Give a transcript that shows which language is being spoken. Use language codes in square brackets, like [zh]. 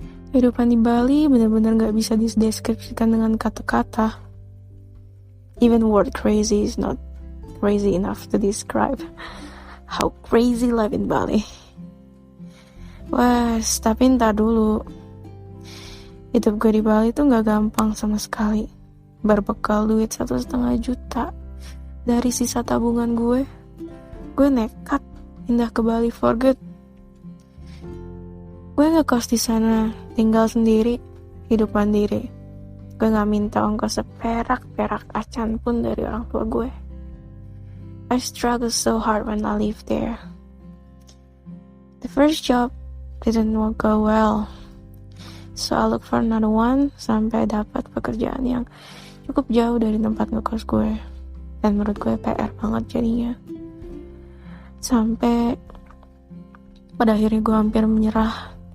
[id] Kehidupan di Bali benar-benar gak bisa dideskripsikan dengan kata-kata. [en] Even word crazy is not crazy enough to describe how crazy life in Bali. [id] Wah, tapi entar dulu. Hidup gue di Bali tuh gak gampang sama sekali. Berbekal duit 1,5 juta dari sisa tabungan gue nekat pindah ke Bali [en] for good. [id] Gue gak kos di sana, tinggal sendiri, hidup mandiri. Gue gak minta ongkos seperak acan pun dari orang tua gue. [en] I struggled so hard when I lived there. The first job didn't go well. So I look for another one [id] sampai dapat pekerjaan yang cukup jauh dari tempat ngekos gue. Dan menurut gue PR banget jadinya. Sampai pada akhirnya gue hampir menyerah.